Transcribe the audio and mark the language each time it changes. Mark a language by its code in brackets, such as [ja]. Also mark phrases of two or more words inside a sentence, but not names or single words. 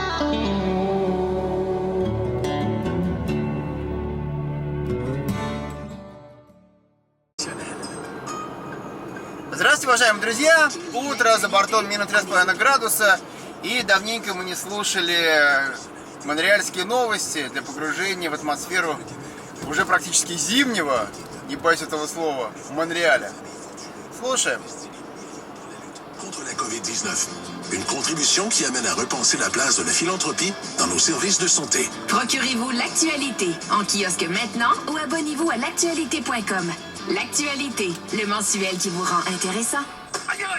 [ru] Здравствуйте, уважаемые друзья! Утро, за бортом минус 3,5 градуса. И давненько мы не слушали монреальские новости для погружения в атмосферу уже практически зимнего, не боюсь этого слова, Монреаля. Слушаем. [fr] Contre la COVID-19. Une contribution qui amène à repenser la place de la philanthropie dans nos services de santé. Procurez-vous l'actualité en kiosque maintenant ou abonnez-vous à l'actualité.com. L'actualité, le mensuel qui vous rend intéressant. Aïe aïe!